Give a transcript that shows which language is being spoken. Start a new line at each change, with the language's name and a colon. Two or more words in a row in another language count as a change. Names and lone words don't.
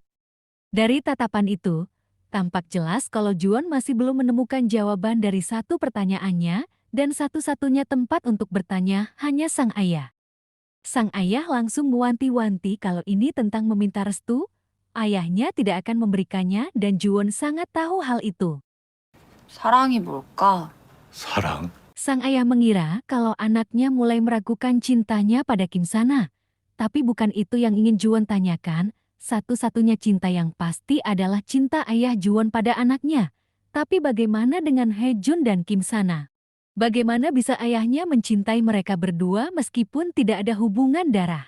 Indonesian: Dari tatapan itu, tampak jelas kalau Juwon masih belum menemukan jawaban dari satu pertanyaannya, dan satu-satunya tempat untuk bertanya hanya sang ayah. Sang ayah langsung mewanti-wanti kalau ini tentang meminta restu, ayahnya tidak akan memberikannya dan Juwon sangat tahu hal itu.
Korean: 사랑이 뭘까? 사랑?
Indonesian: Sang ayah mengira kalau anaknya mulai meragukan cintanya pada Kim Sana. Tapi bukan itu yang ingin Juwon tanyakan. Satu-satunya cinta yang pasti adalah cinta ayah Juwon pada anaknya. Tapi bagaimana dengan Haejun dan Kim Sana? Bagaimana bisa ayahnya mencintai mereka berdua meskipun tidak ada hubungan darah?